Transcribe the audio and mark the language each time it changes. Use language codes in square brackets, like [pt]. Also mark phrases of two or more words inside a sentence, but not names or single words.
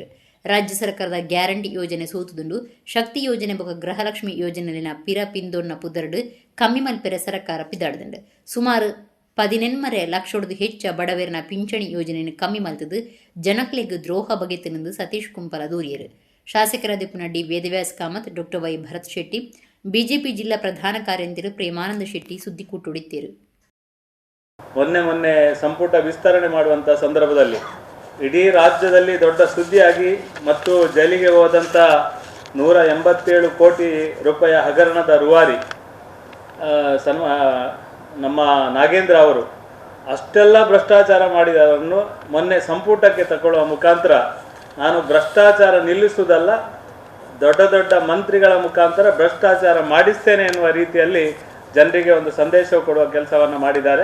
[tcy] ರಾಜ್ಯ ಸರ್ಕಾರದ ಗ್ಯಾರಂಟಿ ಯೋಜನೆ ಸೋತುದುಂಡು. ಶಕ್ತಿ ಯೋಜನೆ ಬೊಕ ಗೃಹಲಕ್ಷ್ಮಿ ಯೋಜನೆಲಿನ ಪಿರ ಪಿಂದೋನ್ನ ಪುದರ್ಡು ಕಮ್ಮಿ ಮಲ್ಪೆರೆ ಸರ್ಕಾರ ಪಿದಾಡ್ದುಂಡು. ಸುಮಾರು 14 ಲಕ್ಷೋಡ್ದು ಹೆಚ್ಚ ಬಡವೇರಿನ ಪಿಂಚಣಿ ಯೋಜನೆಯನ್ನು ಕಮ್ಮಿ ಮಲ್ತದು ಜನಕ್ಲೆಗ್ ದ್ರೋಹ ಬಗೆತಿನೆಂದು ಸತೀಶ್ ಕುಂಪಲ ದೂರಿಯರು. ಶಾಸಕರಾದ ಡಿ ವೇದವ್ಯಾಸ್ ಕಾಮತ್, ಡಾಕ್ಟರ್ ವೈ ಭರತ್ ಶೆಟ್ಟಿ, ಬಿಜೆಪಿ ಜಿಲ್ಲಾ ಪ್ರಧಾನ ಕಾರ್ಯದರ್ಶಿ ಪ್ರೇಮಾನಂದ ಶೆಟ್ಟಿ ಸುದ್ದಿಕೂಟೊಡಿತ್ತೇರು. [kn] ಮೊನ್ನೆ ಸಂಪುಟ ವಿಸ್ತರಣೆ ಮಾಡುವಂಥ ಸಂದರ್ಭದಲ್ಲಿ ಇಡೀ ರಾಜ್ಯದಲ್ಲಿ ದೊಡ್ಡ ಸುದ್ದಿಯಾಗಿ ಮತ್ತು ಜೈಲಿಗೆ ಹೋದಂಥ 187 ಕೋಟಿ ರೂಪಾಯಿ ಹಗರಣದ ರೂವಾರಿ ನಮ್ಮ ನಾಗೇಂದ್ರ ಅವರು ಅಷ್ಟೆಲ್ಲ ಭ್ರಷ್ಟಾಚಾರ ಮಾಡಿದವರನ್ನು ಮೊನ್ನೆ ಸಂಪುಟಕ್ಕೆ ತಗೊಳ್ಳುವ ಮುಖಾಂತರ ನಾನು ಭ್ರಷ್ಟಾಚಾರ ನಿಲ್ಲಿಸುವುದಲ್ಲ, ದೊಡ್ಡ ಮಂತ್ರಿಗಳ ಮುಖಾಂತರ ಭ್ರಷ್ಟಾಚಾರ ಮಾಡಿಸ್ತೇನೆ ಎನ್ನುವ ರೀತಿಯಲ್ಲಿ ಜನರಿಗೆ ಒಂದು ಸಂದೇಶ ಕೊಡುವ ಕೆಲಸವನ್ನು ಮಾಡಿದ್ದಾರೆ.